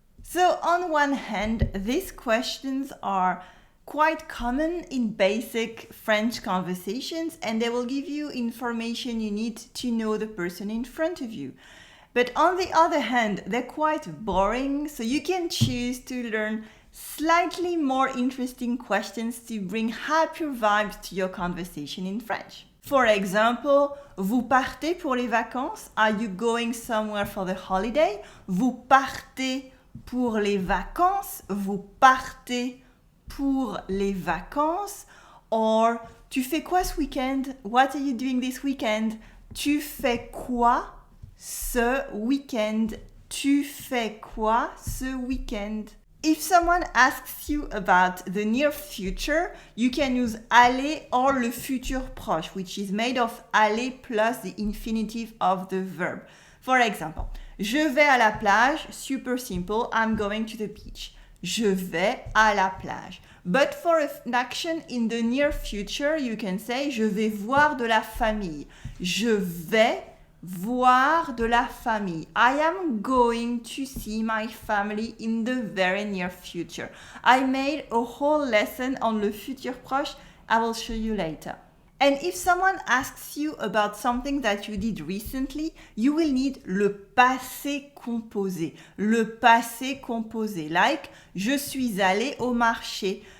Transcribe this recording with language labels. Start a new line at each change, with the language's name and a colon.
English: So on one hand, these questions are quite common in basic French conversations, and they will give you information you need to know the person in front of you. But on the other hand, they're quite boring, so you can choose to learn slightly more interesting questions to bring happier vibes to your conversation in French. For example,
French: vous partez pour les vacances?
English: Are you going somewhere for the holiday?
French: Vous partez pour les vacances? Vous partez pour les vacances, or tu fais quoi ce week-end?
English: What are you doing this weekend?
French: Tu fais quoi ce week-end? Tu fais quoi ce week-end?
English: If someone asks you about the near future, you can use aller or le futur proche, which is made of aller plus the infinitive of the verb. For example,
French: je vais à la plage,
English: super simple, I'm going to the beach.
French: Je vais à la plage.
English: But for an action in the near future, you can say
French: je vais voir de la famille. Je vais voir de la famille.
English: I am going to see my family in the very near future. I made a whole lesson on le futur proche. I will show you later. And if someone asks you about something that you did recently, you will need le passé composé.
French: Le passé composé, like je suis allé au marché.